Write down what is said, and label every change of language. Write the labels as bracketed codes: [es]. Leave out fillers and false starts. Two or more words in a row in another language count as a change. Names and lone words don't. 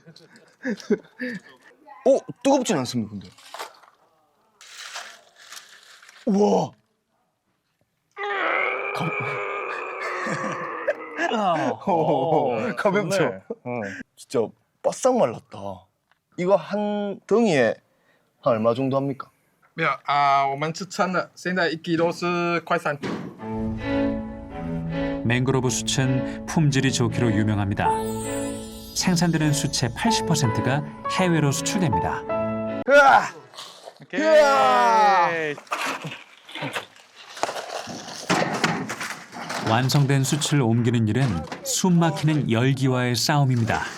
[ko] 뜨겁진 않습니다, 근데. 우와. 가볍죠? 좋네. 진짜 바싹 말랐다. 이거 한 덩이에 한 얼마 정도 합니까? [zh] 没有我们是称的，现在1kg是快3。 [ko] 맹그로브 숯은 품질이 좋기로 유명합니다. 생산되는 숯의 80%가 해외로 수출됩니다. 오케이. 완성된 숯을 옮기는 일은 숨 막히는 열기와의 싸움입니다.